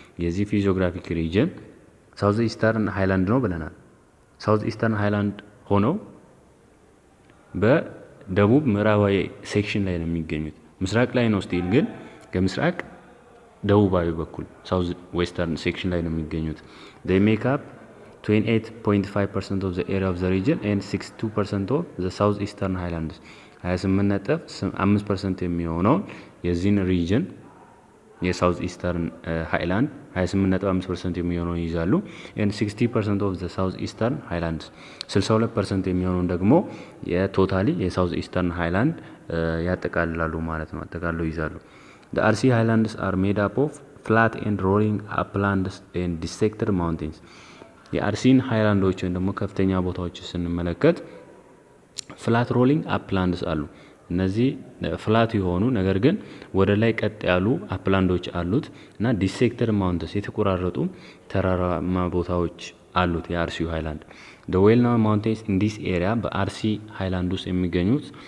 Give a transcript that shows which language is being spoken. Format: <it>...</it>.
<am>የዚህ ፊዚዮግራፊክ ሪጅን ሳውዝ ኢስተርን ሃይላንድ ነው ብለናል። ሳውዝ ኢስተርን ሃይላንድ ሆነው በደቡብ ምዕራባዊ ሴክሽን ላይ ነው የሚገኙት። ምስራቅ ላይ ነው ስቲል፣ ግን ከምስራቅ ደቡባዊ በኩል ሳውዝ ዌስተርን ሴክሽን ላይ ነው የሚገኙት።</am> <en>they make up 28.5% of the area of the region and 62% of the south eastern highlands.</en> <am>28.5% የሚሆነውን የዚህን ሪጅን የሳውዝ ኢስተርን ሃይላንድ 28.5% የሚሆነውን ይይዛሉ።</am> <en>and 60% of the south eastern highlands</en> <am>62% የሚሆነውን ደግሞ የቶታሊ የሳውዝ ኢስተርን ሃይላንድ ያጠቃልላሉ ማለት ነው፣ አጠቃልለው ይይዛሉ።</am> <en>The RC highlands are made up of flat and rolling uplands and dissected mountains.</en> <am>የአርሲን ሃይላንዶች ወይም ደግሞ ከፍተኛ ቦታዎች ስንመለከት ፍላት ሮሊንግ አፕላንድስ አሉ። እነዚህ ፍላት የሆኑ ነገር ግን ወደ ላይ ቀጥ ያሉ አፕላንዶች አሉት እና ዲሴክተድ ማውንተንስ የተቆራረጡ ተራራማ ቦታዎች አሉት የአርሲው ሃይላንድ።</am> <en>the well-known mountains in this area</en> <am>በአርሲ ሃይላንድ ውስጥ የሚገኙት</am>